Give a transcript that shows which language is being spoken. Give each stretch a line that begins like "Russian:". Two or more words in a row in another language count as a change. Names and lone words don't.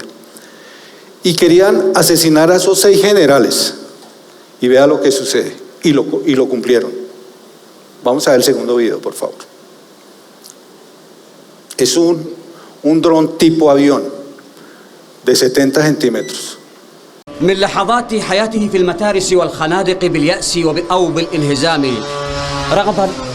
Spanish: Y querían asesinar a esos 6 generales. Y vea lo que sucede. Y lo cumplieron. Vamos a ver el segundo video, por favor. Es un dron tipo avión de 70 centímetros.
Arabic: من لحظات حياته في المتارس والخنادق باليأس أو بالانهزام رغبا